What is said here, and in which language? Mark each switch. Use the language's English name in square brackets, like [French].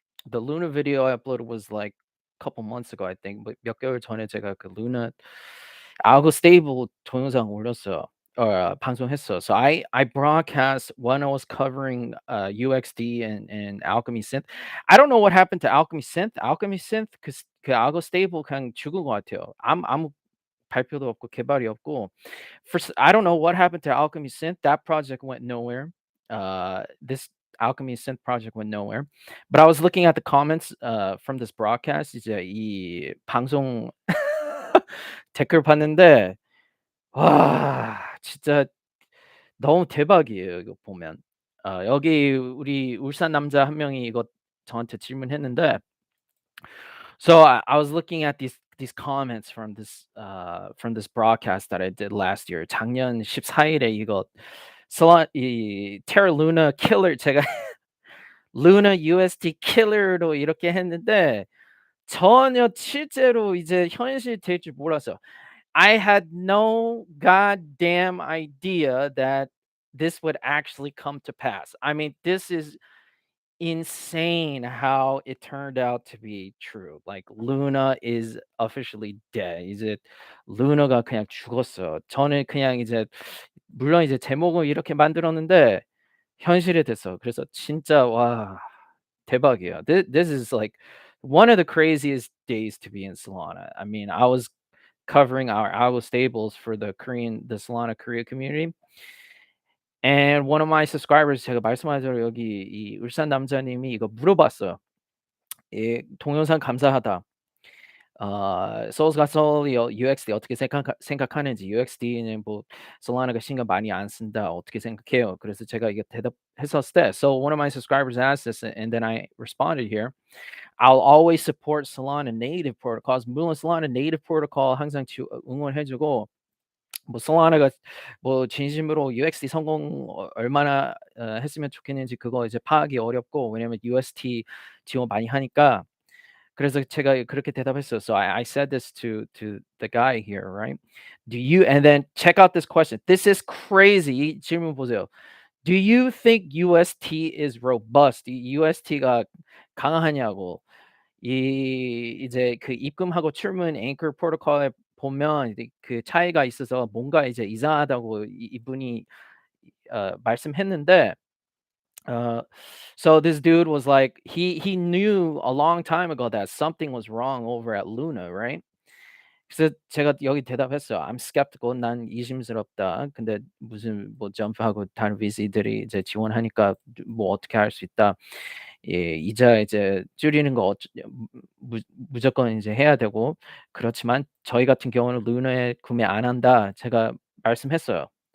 [English] The Luna video I uploaded was like a couple months ago, I think. [Korean] 몇 개월 전에 제가 그 Luna 알고 스테이블 동영상 올렸어요. 방송했어요. [English] So I broadcast when I was covering UXD and Alchemy Synth. I don't know what happened to Alchemy Synth. [Korean] Alchemy Synth 그 알고 스테이블 그냥 죽은 것 같아요. 아무 발표도 없고 개발이 없고. [English] I don't know what happened to Alchemy Synth. That project went nowhere. This Alchemy Synth project went nowhere. But I was looking at the comments from this broadcast. [Korean] 이제 이 방송 댓글 봤는데 와 진짜 너무 대박이에요 이거 보면. 여기 우리 울산 남자 한 명이 이거 저한테 질문했는데 [English] so I was looking at these comments from this broadcast that I did last year. [Korean] 작년 14일에 이거 이 Terra Luna Killer 제가 Luna UST Killer로 이렇게 했는데 전혀 실제로 이제 현실이 될 줄 몰랐어요. [English] I had no goddamn idea that this would actually come to pass. I mean, this is insane how it turned out to be true. Like Luna is officially dead. [Korean] 이제 루나가 그냥 죽었어요. 저는 그냥 이제 물론 이제 제목을 이렇게 만들었는데 현실이 됐어. 그래서 진짜 와 대박이에요. [English] This is like one of the craziest days to be in Solana. I mean, I was covering our algo stables for the Solana Korea community. And one of my subscribers [Korean] 제가 말씀하신 대로 여기 이 울산 남자님이 이거 물어봤어요. 이 "동영상 감사하다. Seoul'sGotSOL UXD 어떻게 생각하는지. UXD는 뭐 솔라나가 신경 많이 안 쓴다. 어떻게 생각해요?" 그래서 제가 이게 대답했었을 때 [English] so one of my subscribers asked this and then I responded here. I'll always support Solana native protocols. [Korean] 물론 Solana native protocol 항상 응원해 주고 뭐 솔라나가 뭐 진심으로 UXD 성공 얼마나 했으면 좋겠는지 그거 이제 파악이 어렵고 왜냐면 UST 지원 많이 하니까 그래서 제가 그렇게 대답했어요. [English] So I said this to the guy here, right? Do you and then check out this question. This is crazy. [Korean] 이 질문 보세요. [English] Do you think UST is robust? [Korean] 이 UST가 강하냐고. 이제 그 입금하고 출문 앵커 프로토콜에 보면 이제 그 차이가 있어서 뭔가 이제 이상하다고 이분이 말씀했는데 [English] so this dude was like he knew a long time ago that something was wrong over at Luna, right? [Korean] 그래서 제가 여기 대답했어요. [English] I'm skeptical. [Korean] 난 의심스럽다. 근데 무슨 뭐 점프하고 다른 VC들이 이제 지원하니까 뭐 어떻게 할 수 있다. 예 이자 이제 줄이는 거 무 무조건 이제 해야 되고 그렇지만 저희 같은 경우는 루나에 구매 안 한다 제가 말씀했어요.